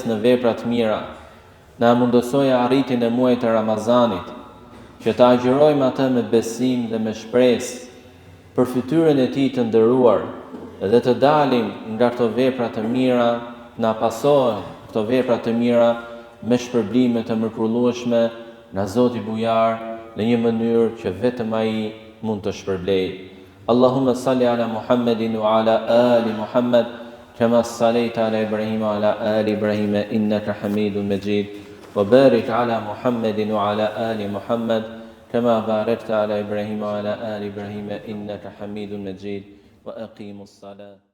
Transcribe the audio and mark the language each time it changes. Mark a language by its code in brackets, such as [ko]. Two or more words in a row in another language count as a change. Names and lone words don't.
[sq] në vepra të mira, na mundësoj arritjen e muajit të Ramazanit, që ta agjërojmë atë me besim dhe me shpresë për fytyrën e tij të nderuar, dhe të dalim nga këto vepra të mira, na pasohen këto vepra të mira me shpërblime të mrekullueshme nga Zoti Bujar në një mënyrë që vetëm ai mund të shpërblejë. [ar] اللهم صل على محمد وعلى آل محمد كما صليت على إبراهيم وعلى آل إبراهيم إنك حميد مجيد وبارك على محمد وعلى آل محمد كما باركت على إبراهيم وعلى آل إبراهيم إنك حميد مجيد وأقم الصلاة.